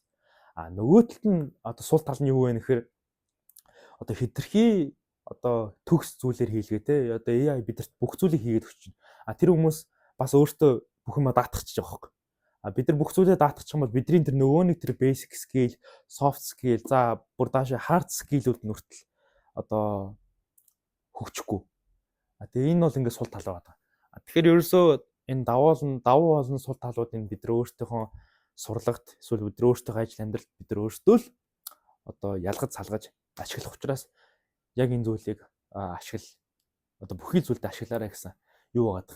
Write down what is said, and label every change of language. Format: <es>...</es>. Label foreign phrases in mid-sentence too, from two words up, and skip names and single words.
<mn>Нөгөө талд нь одоо сул тал нь юу вэ гэхээр одоо хэтэрхий одоо төгс зүйлээр хийлгээ тий одоо AI бидэрт бүх зүйлийг хийгээд өгч байна. Тэр хүмүүс бас өөртөө бүх юм даатгачих жоох. Бид нар бүх зүйлээ даатгачих юм бол бидний тэр нөгөө нэг тэр</mn> <en>basic skill, soft skill,</en> <mn>за бүр даашаа</mn> <en>hard skill-</en> <mn>үүд нь хүртэл одоо хөгжихгүй. Тэгээ энэ бол ингээд сул тал байгаа. Тэгэхээр ерөөсөө энэ давуу болон сул талуудыг бид нар өөртөөхөө сурлагт эсвэл бид нар өөртөөхөө ажил амьдралд бид нар өөрсдөө л одоо ялгаж салгаж ашиглах учраас яг энэ зүйлийг одоо бүхий зүйлд ашиглаарай гэсэн юу байгаа.</mn>